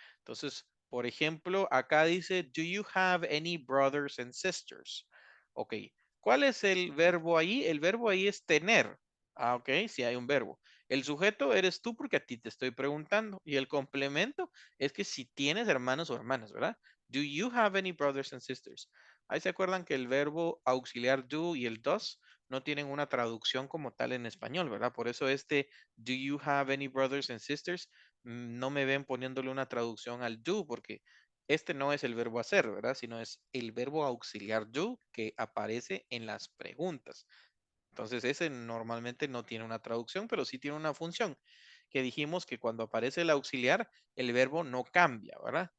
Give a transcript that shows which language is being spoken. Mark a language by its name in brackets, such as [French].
[Spanish] Entonces, por ejemplo, acá dice, [English] do you have any brothers and sisters? [Spanish] Ok, ¿cuál es el verbo ahí? El verbo ahí es tener. Ah, ok, sí hay un verbo. El sujeto eres tú porque a ti te estoy preguntando. Y el complemento es que si tienes hermanos o hermanas, ¿verdad? [English] Do you have any brothers and sisters? [Spanish] Ahí se acuerdan que el verbo auxiliar do y el does no tienen una traducción como tal en español, ¿verdad? Por eso [English] do you have any brothers and sisters? [Spanish] No me ven poniéndole una traducción al do porque este no es el verbo hacer, ¿verdad? Sino es el verbo auxiliar do que aparece en las preguntas. Entonces ese normalmente no tiene una traducción, pero sí tiene una función, que dijimos que cuando aparece el auxiliar, el verbo no cambia, ¿verdad?